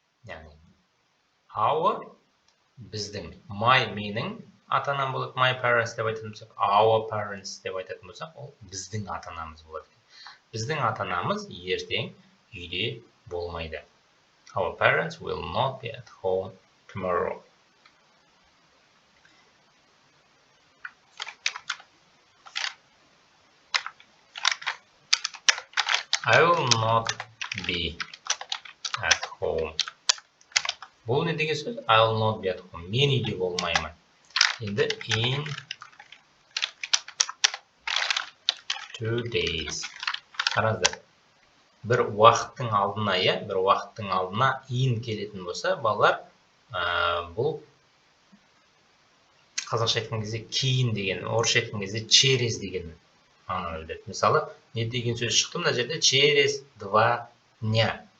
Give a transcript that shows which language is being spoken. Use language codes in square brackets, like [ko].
[kk] Яғни, our біздің, my менің ата-анам болады, my parents деп айтатын болсақ, our parents деп айтатын болсақ, ол біздің ата-анамыз болады. Біздің ата-анамыз ертең үйде болмайды. [en] Our parents will not be at home tomorrow. I will not be at home. [kk] Бұл не деген сөз? [en] I will not be at home. [kk] Мен үйде болмаймын. Енді [en] in 2 days. [kk] Қараңыздар. Бір уақыттың алдына, иә, бір уақыттың алдына in келетін болса, балалар, бұл қазақша айтқан кезде кейін деген, орысша айтқан кезде через деген мағынаны білдіреді. Мысалы, не деген сөз шықты мына жерде? [ru] Через 2 дня.